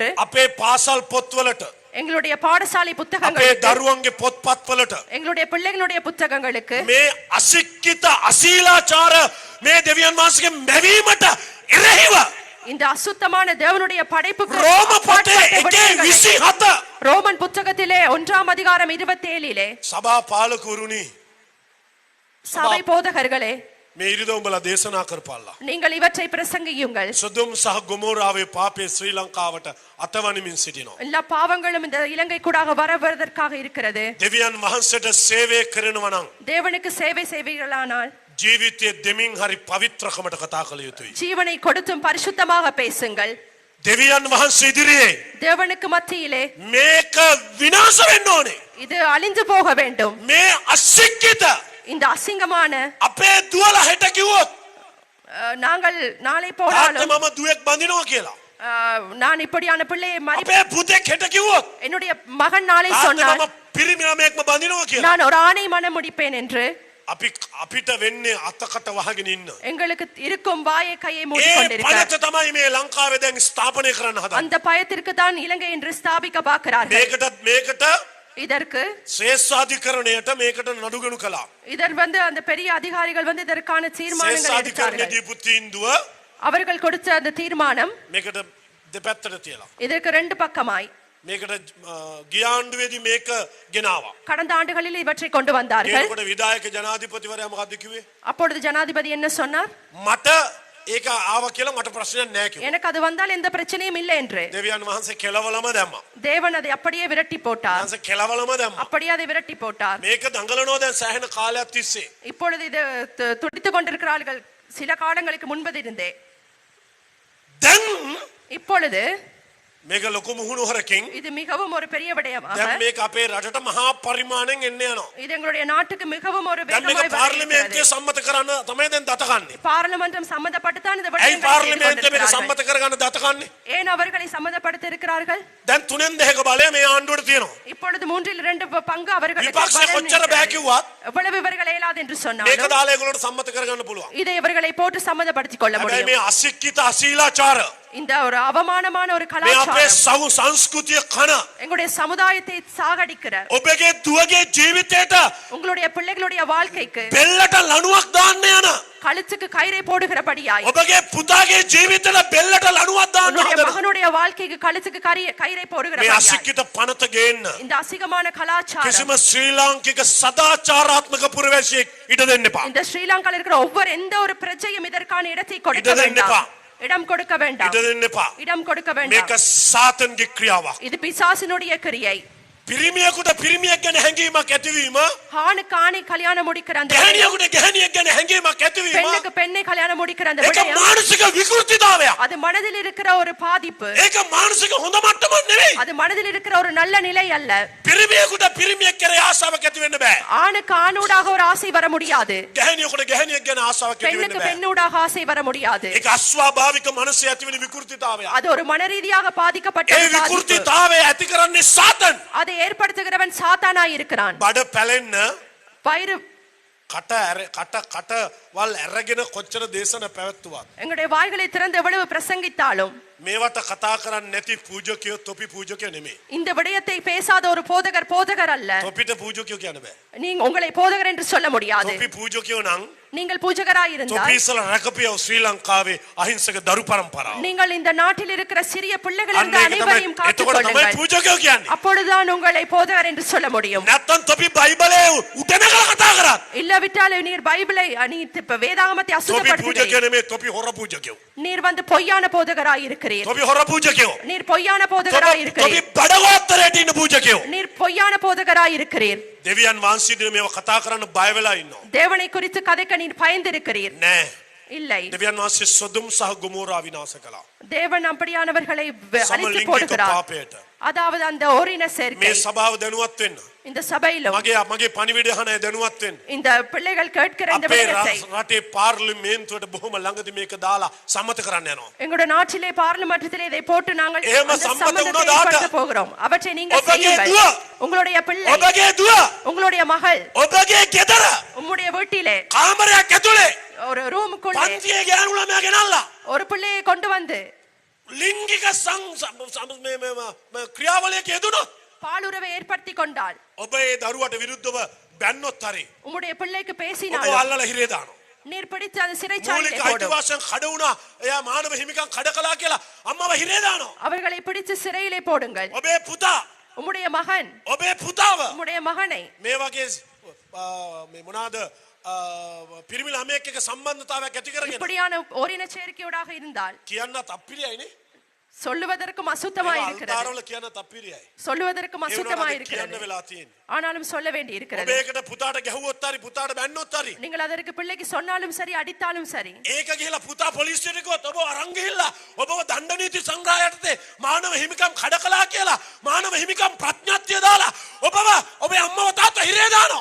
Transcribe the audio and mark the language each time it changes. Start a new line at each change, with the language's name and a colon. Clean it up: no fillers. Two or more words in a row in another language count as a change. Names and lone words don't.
Sinhala: අපේ පාසල් පොත්වලට
Tamil: எங்களுடைய பாடசாலை
Sinhala: අපේ
Tamil: புத்தகங்களுக்கு
Sinhala: දරුවන්ගේ පොත්පත්වලට
Tamil: எங்களுடைய பிள்ளைகளுடைய புத்தகங்களுக்கு
Sinhala: මේ අසික්කිත අශීලාචාර මේ දෙවියන් වහන්සේගේ මැවීමට එරෙහිව
Tamil: இந்த அசுத்தமான தேவனுடைய படைப்புக்கு
Sinhala: රෝම පොතේ
Tamil: அப்பாற்பட்ட விடயங்களை 1:27 ரோமன் புத்தகத்திலே 1ஆம் அதிகாரம் 27
Sinhala: සභා පාලකවරුනි
Tamil: சபை போதகர்களே
Sinhala: මේ ඉරිද උඹලා දේශනා කරපල්ලා.
Tamil: நீங்கள் இவற்றை பிரசங்கியுங்கள்.
Sinhala: සොදොම් සහ ගොමෝරාවේ පාපේ ශ්‍රී ලංකාවට අතවනිමින් සිටිනවා.
Tamil: எல்லா பாவங்களும் இந்த இலங்கை கூடாக வருவதற்காக இருக்கிறது.
Sinhala: දෙවියන් වහන්සේට සේවය කරනවා නම්
Tamil: தேவனுக்கு சேவை செய்வீர்களானால்
Sinhala: ජීවිතයේ දෙමින් හරි පවිත්‍රකමට කතා කළ යුතුයි.
Tamil: ஜீவனை கொடுத்தும் பரிசுத்தமாக பேசுங்கள்.
Sinhala: දෙවියන් වහන්සේ ඉදිරියේ
Tamil: தேவனுக்கு மத்தியிலே
Sinhala: මේක විනාශ වෙන්න ඕනේ.
Tamil: இது அழிந்து போக வேண்டும்.
Sinhala: මේ අසික්කිත
Tamil: இந்த அசிங்கமான
Sinhala: අපේ දුවලා හෙට කිව්වොත්
Tamil: நாங்கள் நாளை
Sinhala: තාත්තා
Tamil: போனாலும்
Sinhala: මම දුවෙක් බඳිනවා කියලා.
Tamil: நான் இப்படியான பிள்ளையை
Sinhala: අපේ පුතෙක් හෙට කිව්වොත්
Tamil: என்னுடைய மகன் நாளை
Sinhala: තාත්තා
Tamil: சொன்னார்
Sinhala: මම පිරිමි ළමයෙක්ම බඳිනවා කියලා.
Tamil: நான் ஒரு ஆணை மனம் முடிப்பேன் என்று
Sinhala: අපිට වෙන්නේ අතකට වහගෙන ඉන්න.
Tamil: எங்களுக்கு இருக்கும் வாயை கையை
Sinhala: ඒ
Tamil: மூடிக்கொண்டிருக்கிறார்.
Sinhala: පනත තමයි මේ ලංකාවේ දැන් ස්ථාපනය කරන්න හදන්නේ.
Tamil: அந்த பயத்திற்கு தான் இலங்கை என்று ஸ்தாபிக்க பார்க்கிறார்கள்.
Sinhala: මේකට
Tamil: இதற்கு
Sinhala: ශ්‍රේෂ්ඨාධිකරණයට මේකට නඩුගනු කළා.
Tamil: இதர் அந்த பெரிய அதிகாரிகள் இதற்கான தீர்மானங்கள்
Sinhala: ශ්‍රේෂ්ඨාධිකරණයේ
Tamil: எடுத்தார்கள்.
Sinhala: දීපු තීන්දුව
Tamil: அவர்கள் கொடுத்த அந்த தீர்மானம்
Sinhala: මේකට දෙපැත්තට තියලා.
Tamil: இதற்கு ரெண்டு பக்கமாய்
Sinhala: මේකට ගියාණ්ඩුවේදී මේක ගෙනාවා.
Tamil: கடந்த ஆண்டுகளில் இவற்றை கொண்டு வந்தார்கள்.
Sinhala: ඒකට විධායක ජනාධිපතිවරයා මොකද්ද කිව්වේ?
Tamil: அப்பொழுது ஜனாதிபதி என்ன சொன்னார்?
Sinhala: මට ඒක ආව කියලා මට ප්‍රශ්නයක් නැහැ කිව්වා.
Tamil: எனக்கு அது வந்தால் எந்த பிரச்சனையும் இல்லை என்று.
Sinhala: දෙවියන් වහන්සේ කෙලවලම දැම්මා.
Tamil: தேவன் அதை அப்படியே விரட்டி போட்டார்.
Sinhala: වහන්සේ කෙලවලම දැම්මා.
Tamil: அப்படியே அதை விரட்டி போட்டார்.
Sinhala: මේක දඟලනවා දැන් සෑහෙන කාලයක් තිස්සේ.
Tamil: இப்பொழுது இது துடித்துக் கொண்டிருக்கிறார்கள் சில காலங்களுக்கு முன்பதிருந்தே.
Sinhala: දැන්
Tamil: இப்பொழுது
Sinhala: මේක ලොකු මුහුණුවරකින්
Tamil: இது மிகவும் ஒரு பெரிய விடயமாக
Sinhala: දැන් මේක අපේ රටට මහා පරිමාණයෙන් එන්න යනවා.
Tamil: இது எங்களுடைய நாட்டுக்கு மிகவும் ஒரு
Sinhala: දැන් මේක
Tamil: வேகமாய்
Sinhala: පාර්ලිමේන්තුවේ සම්මත කරන්න තමයි දැන් දත කන්නේ.
Tamil: பாராளுமன்றம் சம்மதப்பட்டு தான் இந்த
Sinhala: ඇයි
Tamil: விடயங்களை செய்து
Sinhala: පාර්ලිමේන්තුවේ මේක
Tamil: கொண்டிருக்கிறார்கள்.
Sinhala: සම්මත කරගන්න දත කන්නේ?
Tamil: ஏன் அவர்களை சம்மதப்படுத்த இருக்கிறார்கள்?
Sinhala: දැන් 3/2 බලය මේ ආණ්ඩුවට තියෙනවා.
Tamil: இப்பொழுது 2/3 பங்கு அவர்களுக்கு
Sinhala: විපක්ෂය
Tamil: பலன்
Sinhala: කොච්චර බෑ
Tamil: இருக்கிறது.
Sinhala: කිව්වත්
Tamil: எவ்வளவு இவர்கள் இயலாது என்று
Sinhala: මේක
Tamil: சொன்னாலும்
Sinhala: දාලා ඒගොල්ලන්ට සම්මත කරගන්න පුළුවන්.
Tamil: இதை இவர்களை போட்டு சம்மதப்படுத்திக் கொள்ள
Sinhala: හැබැයි
Tamil: முடியும்.
Sinhala: මේ අසික්කිත අශීලාචාර
Tamil: இந்த ஒரு அவமானமான ஒரு
Sinhala: මේ අපේ
Tamil: கலாச்சாரம்
Sinhala: සංස්කෘතිය කන
Tamil: எங்களுடைய சமுதாயத்தை சாகடிக்கிற
Sinhala: ඔබගේ දුවගේ ජීවිතයට
Tamil: உங்களுடைய பிள்ளைகளுடைய வாழ்க்கைக்கு
Sinhala: බෙල්ලට ලණුවක් දාන්න යන
Tamil: கழுத்துக்கு கயிறை போடுகிறபடியாய்
Sinhala: ඔබගේ පුතාගේ ජීවිතයට බෙල්ලට ලණුවක් දාන්න
Tamil: உன்னுடைய
Sinhala: හදන
Tamil: மகனுடைய வாழ்க்கைக்கு கழுத்துக்கு கயிறை
Sinhala: මේ
Tamil: போடுகிறபடியாய்
Sinhala: අසික්කිත පනත ගේන්න
Tamil: இந்த அசிங்கமான கலாச்சாரம்
Sinhala: කිසිම ශ්‍රී ලාංකික සදාචාරාත්මක පුරවැසියෙක් ඉඩ දෙන්න එපා.
Tamil: இந்த ஸ்ரீலங்கால இருக்கிற ஒவ்வொரு எந்த ஒரு பிரஜையும் இதற்கான இடத்தை கொடுக்க இடம் வேண்டாம். என்னப்பா? இடம் கொடுக்க வேண்டாம்.
Sinhala: ඉඩ දෙන්න එපා.
Tamil: இடம் கொடுக்க
Sinhala: මේක
Tamil: வேண்டாம்.
Sinhala: සාතන්ගේ ක්‍රියාවක්.
Tamil: இது பிசாசினுடைய கிரியை.
Sinhala: පිරිමියෙකුට පිරිමියෙක් ගැන හැඟීමක් ඇතිවීම
Tamil: ஆணுக்கு ஆணை கல்யாணம் முடிக்கிற அந்த விடயம்,
Sinhala: ගැහණියෙකුට ගැහණියෙක් ගැන හැඟීමක් ඇතිවීම
Tamil: பெண்ணுக்கு பெண்ணை கல்யாணம் முடிக்கிற அந்த
Sinhala: ඒක
Tamil: விடயம்,
Sinhala: මානසික විකෘතිතාවයක්.
Tamil: அது மனதில் இருக்கிற ஒரு பாதிப்பு.
Sinhala: ඒක මානසික හොඳ මට්ටමක් නෙවෙයි.
Tamil: அது மனதில் இருக்கிற ஒரு நல்ல நிலை அல்ல.
Sinhala: පිරිමියෙකුට පිරිමියෙක් කෙරේ ආසාවක් ඇති වෙන්න බෑ.
Tamil: ஆணுக்கு ஆணூடாக ஒரு ஆசை வர முடியாது.
Sinhala: ගැහණියෙකුට ගැහණියෙක් ගැන ආසාවක් ඇති වෙන්න
Tamil: பெண்ணுக்கு
Sinhala: බෑ.
Tamil: பெண்ணூடாக ஆசை வர முடியாது.
Sinhala: ඒක අස්වාභාවික මනසේ ඇතිවෙන විකෘතිතාවයක්.
Tamil: அது ஒரு மனரீதியாக பாதிக்கப்பட்ட
Sinhala: ඒ
Tamil: ஒரு பாதிப்பு.
Sinhala: විකෘතිතාවය ඇති කරන්නේ සාතන්.
Tamil: அதை ஏற்படுத்துகிறவன் சாத்தானாய் இருக்கிறான்.
Sinhala: බඩ පැලෙන්න
Tamil: வயிறு
Sinhala: කටවල් ඇරගෙන කොච්චර දේශන පැවැත්තුවත්
Tamil: எங்களுடைய வாய்களை திறந்து எவ்வளவு பிரசங்கித்தாலும்
Sinhala: මේවට කතා කරන්නේ නැති පූජකයෝ තොපි පූජකයෝ නෙමෙයි.
Tamil: இந்த விடயத்தை பேசாத ஒரு போதகர் அல்ல.
Sinhala: තොපිට පූජකයෝ කියන්න බෑ.
Tamil: நீங்க உங்களை போதகர் என்று சொல்ல முடியாது.
Sinhala: තොපි පූජකයෝ නම්
Tamil: நீங்கள் பூஜகராய் இருந்தால்
Sinhala: තොපි ඉස්සලා රැකපියව ශ්‍රී ලංකාවේ අහිංසක දරු පරම්පරාව.
Tamil: நீங்கள் இந்த நாட்டில் இருக்கிற சிறிய பிள்ளைகள்
Sinhala: අන්න
Tamil: இருந்த
Sinhala: ඒක
Tamil: அனைவரையும்
Sinhala: තමයි එතකොට තමයි
Tamil: காத்துக்கொள்ளுங்கள்.
Sinhala: පූජකයෝ කියන්නේ.
Tamil: அப்பொழுதுதான் உங்களை போதகர் என்று சொல்ல முடியும்.
Sinhala: නැත්තම් තොපි බයිබලයේ උටනකල කතා කරත්
Tamil: இல்லாவிட்டால் நீர் பைபிளை நீ வேதாகமத்தை
Sinhala: තොපි
Tamil: அசுத்தப்படுத்துகிறீர்.
Sinhala: පූජකයෝ නෙමෙයි තොපි හොර පූජකයෝ.
Tamil: நீர் பொய்யான போதகராய் இருக்கிறீர்.
Sinhala: තොපි හොර පූජකයෝ.
Tamil: நீர் பொய்யான போதகராய்
Sinhala: තොපි
Tamil: இருக்கிறீர்.
Sinhala: බඩගෝත්තරයට ඉන්න පූජකයෝ.
Tamil: நீர் பொய்யான போதகராய் இருக்கிறீர்.
Sinhala: දෙවියන් වහන්සේට මේව කතා කරන්න බය වෙලා ඉන්නවා.
Tamil: தேவனை குறித்து கதைக்க நீர் பயந்திருக்கிறீர்.
Sinhala: නෑ.
Tamil: இல்லை,
Sinhala: දෙවියන් වහන්සේ සොදොම් සහ ගොමෝරා විනාශ කළා.
Tamil: தேவன் அப்படியானவர்களை அழித்து
Sinhala: සමලිංගික
Tamil: போடுகிறார்.
Sinhala: පාපයට.
Tamil: அதாவது அந்த ஓரின சேர்க்கை
Sinhala: මේ සභාව දැනුවත් වෙන්න.
Tamil: இந்த சபையிலும்
Sinhala: මගේ පණිවිඩය අහන අය දැනුවත් වෙන්න.
Tamil: இந்த பிள்ளைகள் கேட்கிற இந்த
Sinhala: අපේ
Tamil: விடயத்தை
Sinhala: රටේ පාර්ලිමේන්තුවට බොහොම ළඟදී මේක දාලා සම්මත කරන්න යනවා.
Tamil: எங்களுடைய நாட்டிலே பார்லிமெண்டத்திலே இதை போட்டு நாங்கள்
Sinhala: එහෙම
Tamil: அந்த சம்மதம் சம்மதத்தை
Sinhala: වුණාට
Tamil: ஏற்படுத்த போகிறோம். அவற்றை நீங்கள்
Sinhala: ඔබගේ
Tamil: செய்யுங்கள்.
Sinhala: දුව,
Tamil: உங்களுடைய பிள்ளை,
Sinhala: ඔබගේ දුව,
Tamil: உங்களுடைய மகள்,
Sinhala: ඔබගේ ගෙදර
Tamil: உம்முடைய வீட்டிலே
Sinhala: කාමරයක් ඇතුලේ
Tamil: ஒரு ரூமுக்குள்ளே
Sinhala: පන්තියේ ගෑනු ළමයා ගෙනල්ලා
Tamil: ஒரு பிள்ளையை கொண்டு வந்து
Sinhala: ලිංගික ක්‍රියාවලියක යෙදුණොත්
Tamil: பாலுறவை ஏற்படுத்தி கொண்டால்
Sinhala: ඔබ ඒ දරුවට විරුද්ධව බැන්නොත් හරි
Tamil: உம்முடைய பிள்ளைக்கு
Sinhala: ඔබ
Tamil: பேசினால்
Sinhala: අල්ලලා හිරේ දානවා.
Tamil: நீர் பிடித்து அந்த சிறைச்சாலையிலே
Sinhala: මූලික
Tamil: போடும்.
Sinhala: අයිතිවාසිකම් කඩ වුණා. එයා මානව හිමිකම් කඩ කළා කියලා අම්මව හිරේ දානවා.
Tamil: அவர்களை பிடித்து சிறையிலே போடுங்கள்.
Sinhala: ඔබේ පුතා,
Tamil: உம்முடைய மகன்,
Sinhala: ඔබේ පුතාව
Tamil: உம்முடைய மகனை
Sinhala: මේ වගේ මේ මොනවාද පිරිමි ළමයෙක් එක්ක සම්බන්ධතාවයක් ඇති කරගෙන
Tamil: இப்படியான ஓரின சேர்க்கையோடாக இருந்தால்
Sinhala: කියන්නත් අපිරියයිනේ.
Tamil: சொல்லுவதற்கும் அசுத்தமாய் இருக்கிறது.
Sinhala: අල්තාරවල කියන්නත් අපිරියයි.
Tamil: சொல்லுவதற்கும்
Sinhala: ඒ
Tamil: அசுத்தமாய்
Sinhala: වුණාට කියන්න
Tamil: இருக்கிறது.
Sinhala: වෙලා තියෙන්නේ.
Tamil: ஆனாலும் சொல்ல வேண்டி
Sinhala: ඔබ
Tamil: இருக்கிறது.
Sinhala: ඒකට පුතාට ගැහුවොත් හරි පුතාට බැන්නොත් හරි
Tamil: நீங்கள் அதற்கு பிள்ளைக்கு சொன்னாலும் சரி அடித்தாலும் சரி
Sinhala: ඒක ගිහලා පුතා පොලිසියට ගියොත් ඔබ අරන් ගිහිල්ලා ඔබව දණ්ඩ නීති සංග්‍රහය යටතේ මානව හිමිකම් කඩ කළා කියලා මානව හිමිකම් ප්‍රඥාත්‍ය දාලා ඔබව ඔබේ අම්මව තාත්තා හිරේ දානවා.